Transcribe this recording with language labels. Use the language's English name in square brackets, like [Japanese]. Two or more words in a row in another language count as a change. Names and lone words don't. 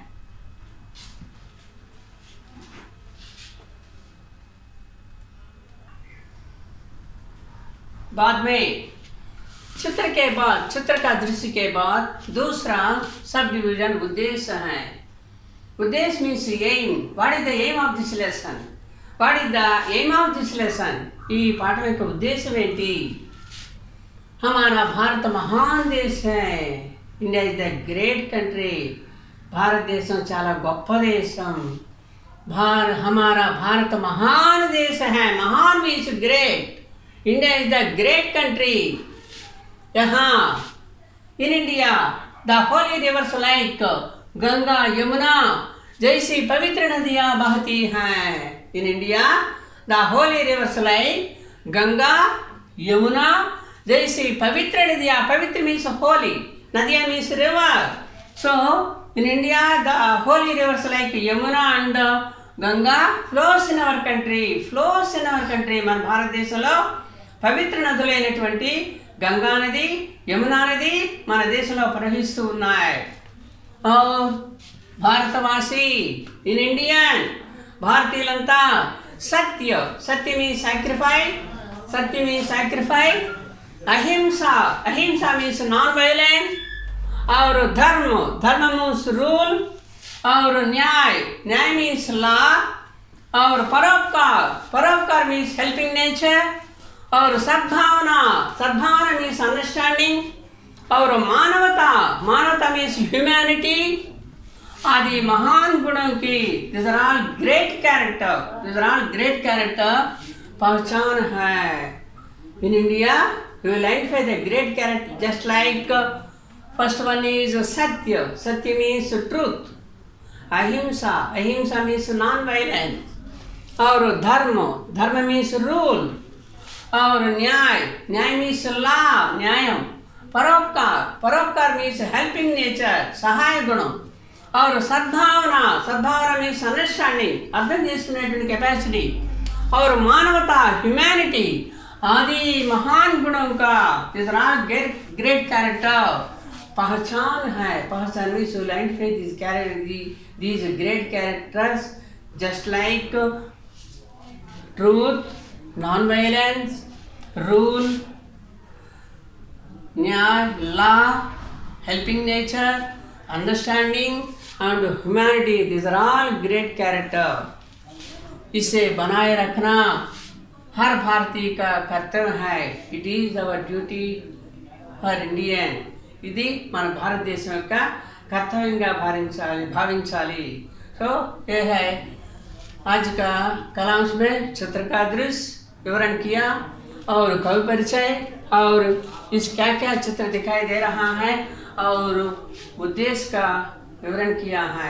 [Hindi] बाद में चित्र के बाद, चित्र का दृश्य के बाद दूसरा सब डिवीजन उद्देश्य है। [English] उद्देश्य means aim. What is the aim of this lesson? What is the aim of this lesson? [Telugu] ఈ పాఠం యొక్క ఉద్దేశం ఏంటి? [Hindi] हमारा भारत महान देश है। [English] India is the great country. [Telugu] భారతదేశం చాలా గొప్ప దేశం। [Hindi] हमारा भारत महान देश है। [English] महान means great. India is the great country. यहाँ in India the holy rivers like [Hindi] गंगा यमुना जैसी पवित्र नदियाँ बहती हैं। [English] in India the holy rivers like [Hindi] गंगा यमुना जैसी पवित्र नदियाँ, पवित्र [English] means holy, नदियाँ means river. So in India the holy rivers like Yamuna and Ganga flows in our country. flows in our country. [Telugu] మన భారతదేశంలో పవిత్ర నదులైనటువంటి గంగా నది, యమునా నది మన దేశంలో ప్రవహిస్తూ ఉన్నాయి। [Hindi] और भारतवासी [English] in Indian [Hindi] भारतीయులంతా सत्य, सत्य [English] means sacrifice, [Hindi] सत्य [English] means sacrifice, [Hindi] अहिंसा, अहिंसा [English] means non violence, [Hindi] और धर्म, धर्म [English] means rule, [Hindi] और न्याय, न्याय [English] means law, [Hindi] और परोपकार, परोपकार [English] means helping nature, [Hindi] और सद्भावना, सद्भावना [English] means understanding, [Hindi] और मानवता, मानवता [English] means humanity. [Hindi] आदि महान गुणों की [English] this are all great character, this are all great character [Hindi] पहचान है। [English] In India we will identify the great character just like first one is [Hindi] सत्य, सत्य [English] means truth, [Hindi] अहिंसा, अहिंसा [English] means non violence, [Hindi] और धर्म, धर्म [English] means rule, [Hindi] और न्याय, न्याय [English] means law, [Hindi] न्यायम, परोपकार, परोपकार [English] means helping nature, [Hindi] सहाय गुणम, और सद्भावना, सद्भावना [English] means understanding, [Telugu] అర్థం చేసుకునేటువంటి కెపాసిటీ, [Hindi] और मानवता, ह्यूमैनिटी, आदि महान गुणों का [English] this are all great character [Hindi] पहचान है। [English] पहचान means to identify this character, these great characters just like truth, non-violence, rule, न्याय, law, helping nature, understanding and humanity, these are all great character। [Hindi] इसे बनाए रखना हर भारतीय का कर्तव्य है। [English] It is our duty for Indian. [Telugu] ఇది మన భారతదేశం యొక్క कर्तव्य भाविंचाली। [Hindi] तो ये है आज का कलांश में चित्र का दृश्य विवरण किया और कवि परिचय और इस क्या क्या चित्र दिखाई दे रहा है और उद्देश्य का विवरण किया है।